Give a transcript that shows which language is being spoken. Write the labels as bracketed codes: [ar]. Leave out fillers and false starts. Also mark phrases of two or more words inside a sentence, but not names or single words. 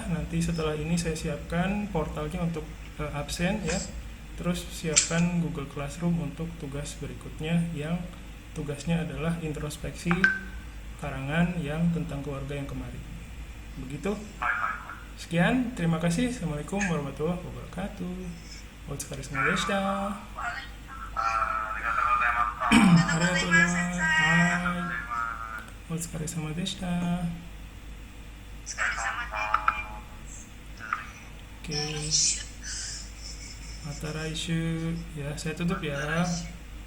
[id] Nanti setelah ini saya siapkan portalnya untuk absen ya. Terus siapkan Google Classroom untuk tugas berikutnya yang tugasnya adalah introspeksi karangan yang tentang keluarga yang kemarin. Begitu. Sekian, terima kasih. [ar] السلام عليكم ورحمة الله وبركاته. [ja] お疲れ様でした。ありがとうございます. Hai. お疲れ様でした. [id] Oke. [ja] また来週 [id] ya, saya tutup ya.